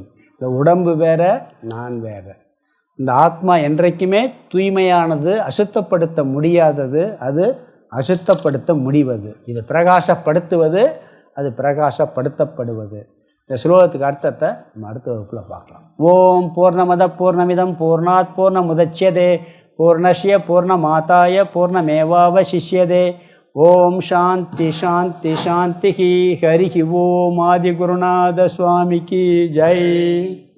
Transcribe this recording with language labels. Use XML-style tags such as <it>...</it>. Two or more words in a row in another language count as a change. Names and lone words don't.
<ta>இந்த உடம்பு வேற, நான் வேற. இந்த ஆத்மா என்றைக்குமே தூய்மையானது, அசுத்தப்படுத்த முடியாதது, அது அசுத்தப்படுத்த முடிவது. இது பிரகாசப்படுத்துவது, அது பிரகாசப்படுத்தப்படுவது. இந்த ஸ்லோகத்துக்கு அர்த்தத்தை நம்ம அடுத்த வகுப்பில் பார்க்கலாம்.</ta> <sa>ओम् पूर्णमद पूर्णमिदं पूर्णात् पूर्णमुदच्यते पूर्णस्य पूर्णमादाय पूर्णमेवावशिष्यते. ओम् शान्ति शान्ति शान्ति. हरि ओम्</sa> <ta>ஆதிகுருநாத சுவாமிக்கு ஜெய்.</ta>